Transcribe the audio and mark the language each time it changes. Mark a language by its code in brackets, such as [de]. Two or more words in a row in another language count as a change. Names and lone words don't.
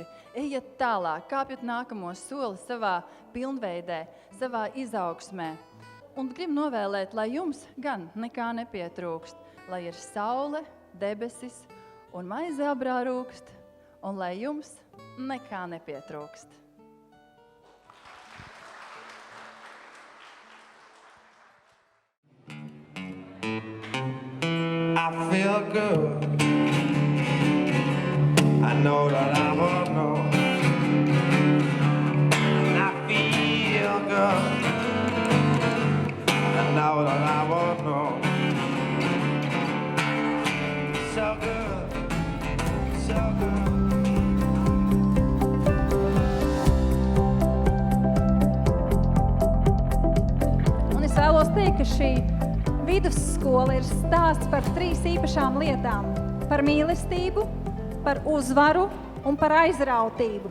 [lv] Ejiet tālāk, kāpjat nākamo soli savā pilnveidē, savā izaugsmē. Un gribu novēlēt, lai jums gan nekā nepietrūkst, lai ir saule, debesis un maize abrā rūkst, un lai jums nekā nepietrūkst. [en] I feel good. I know that I will know. I feel good. I know that I will know. So good, so good. [lv] Un es vēlos teikt, ka šī vidusskola ir stāsts par 3 īpašām lietām – par mīlestību, par uzvaru un par aizrautību.